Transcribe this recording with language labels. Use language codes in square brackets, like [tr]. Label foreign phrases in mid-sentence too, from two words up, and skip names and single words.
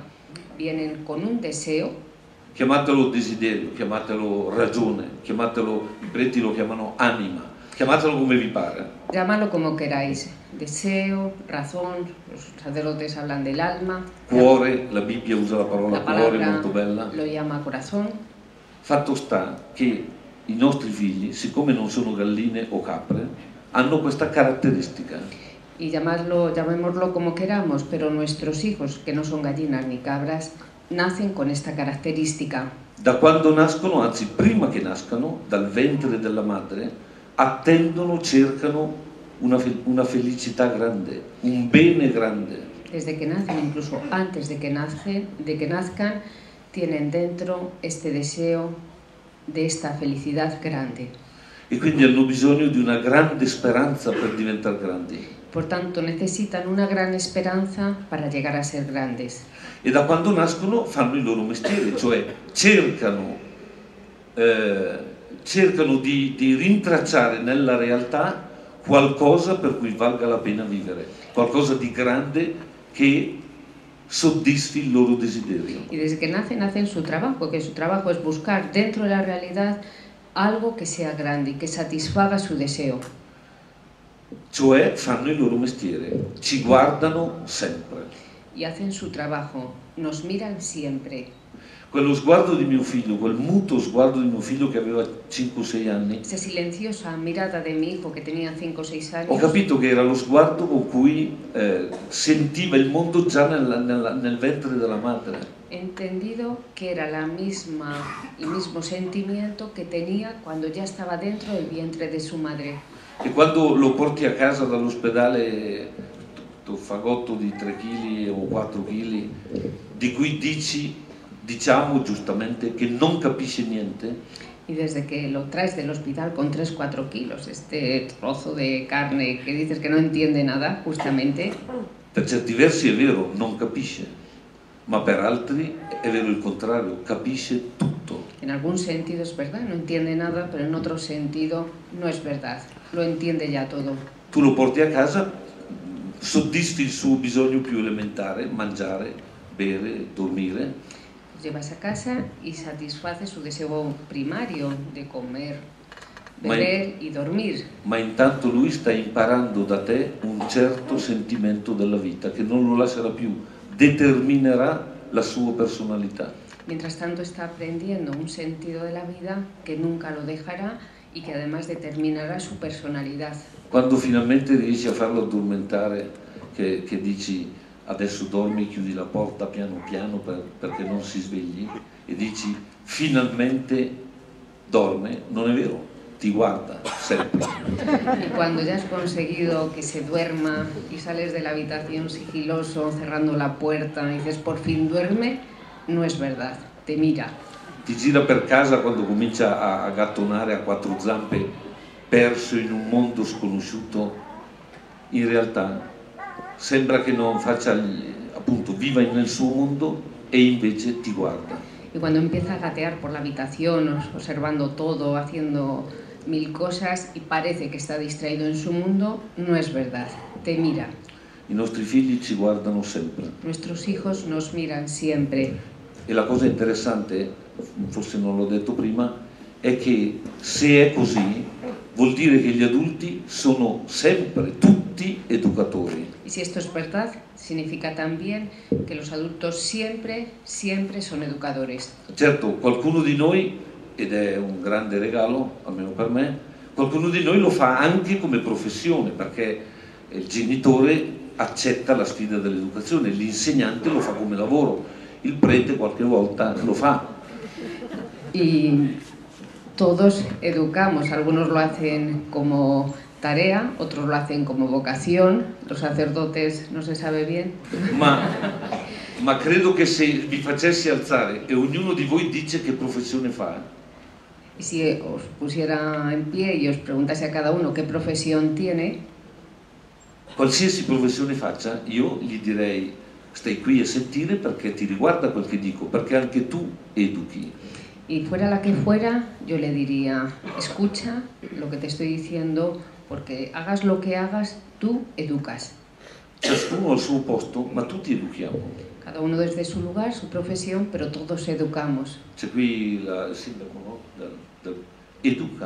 [es] Vienen con un deseo. [it] Chiamatelo desiderio, chiamatelo ragione, chiamatelo, i preti lo chiamano anima, chiamatelo come vi pare. [es] Llámalo como queráis, deseo, razón, los sacerdotes hablan del alma. [it] Cuore, la Bibbia usa la parola La cuore, [es] palabra [it] molto bella. [es] lo llama corazón. [it] Fatto sta che i nostri figli, siccome non sono galline o capre, hanno questa caratteristica. [es] Y llamémoslo como queramos, pero nuestros hijos, que no son gallinas ni cabras, nacen con esta característica. [it] Da quando nascono, anzi prima che nascano, dal ventre della madre, attendono, cercano una felicità grande, un bene grande. [es] Desde que nacen, incluso antes de que nazcan, tienen dentro este deseo de esta felicidad grande. [it] E quindi hanno bisogno di una grande speranza per diventare grandi. [es] Por tanto, necesitan una gran esperanza para llegar a ser grandes. [it] E da quando nascono fanno il loro mestiere, cioè cercano di rintracciare nella realtà qualcosa per cui valga la pena vivere, qualcosa di grande che soddisfi il loro desiderio. [es] Y desde que nacen, hacen su trabajo, que su trabajo es buscar dentro de la realidad algo que sea grande y que satisfaga su deseo. [it] Cioè fanno il loro mestiere, ci guardano sempre. [es] Y hacen su trabajo, nos miran siempre. [it] Quello sguardo di mio figlio, quel muto sguardo di mio figlio che aveva 5-6 anni, [es] Esa silenciosa mirada de mi hijo que tenía 5 o 6 años. [it] ho capito che era lo sguardo con cui sentiva il mondo già nel ventre della madre. [es] He entendido que era el mismo sentimiento que tenía cuando ya estaba dentro del vientre de su madre. [it] E quando lo porti a casa dall'ospedale, questo fagotto di 3 kg o 4 kg, di cui diciamo giustamente che non capisce niente, [es] Y desde que lo traes del hospital con 3-4 kilos, este trozo de carne que dices que no entiende nada, justamente, [it] per certi versi è vero, non capisce, ma per altri è vero il contrario, capisce tutto. [es] en algún sentido es verdad, no entiende nada, pero en otro sentido no es verdad, lo entiende ya todo. [it] Tu lo porti a casa, soddisfi il suo bisogno più elementare, mangiare, bere, dormire, [es] Lo llevas a casa y satisface su deseo primario de comer, beber y dormir. [it] ma intanto lui sta imparando da te un certo sentimento della vita che non lo lascerà più, determinerà la sua personalità. [es] Mientras tanto está aprendiendo un sentido de la vida que nunca lo dejará y que además determinará su personalidad. [it] Quando finalmente riesci a farlo addormentare, che dici adesso dormi, chiudi la porta piano piano perché non si svegli, e dici finalmente dorme, non è vero, ti guarda sempre. [es] Y cuando ya has conseguido que se duerma y sales de la habitación sigiloso, cerrando la puerta, y dices por fin duerme, no es verdad, te mira. [it] Ti gira per casa quando comincia a gattonare a quattro zampe, perso in un mondo sconosciuto. In realtà sembra che non faccia, appunto, viva nel suo mondo e invece ti guarda. [es] Y cuando empieza a gatear por la habitación, observando todo, haciendo mil cosas y parece que está distraído en su mundo, no es verdad, te mira. [it] I nostri figli ci guardano sempre. [es] Nuestros hijos nos miran siempre. [it] E la cosa interessante, forse non l'ho detto prima, è che se è così vuol dire che gli adulti sono sempre tutti educatori. [es] Y si esto es verdad, significa también que los adultos siempre son educadores. [it] Certo, qualcuno di noi, ed è un grande regalo, almeno per me, qualcuno di noi lo fa anche come professione, perché il genitore accetta la sfida dell'educazione, l'insegnante lo fa come lavoro, il prete qualche volta lo fa. [es] Y todos educamos, algunos lo hacen como tarea, otros lo hacen como vocación, los sacerdotes no se sabe bien. [it] Ma credo che se vi facessi alzare e ognuno di voi dice che professione fa, [es] Y si os pusiera en pie y os preguntase a cada uno qué profesión tiene, [it] qualsiasi professione faccia, io gli direi stai qui a sentire perché ti riguarda quel che dico, perché anche tu educhi. [es] Y fuera la que fuera, yo le diría, escucha lo que te estoy diciendo, porque hagas lo que hagas, tú educas. [it] Ciascuno al suo posto, ma tutti educhiamo. [es] Cada uno desde su lugar, su profesión, pero todos educamos. [it] C'è qui il sindaco, no? Educa,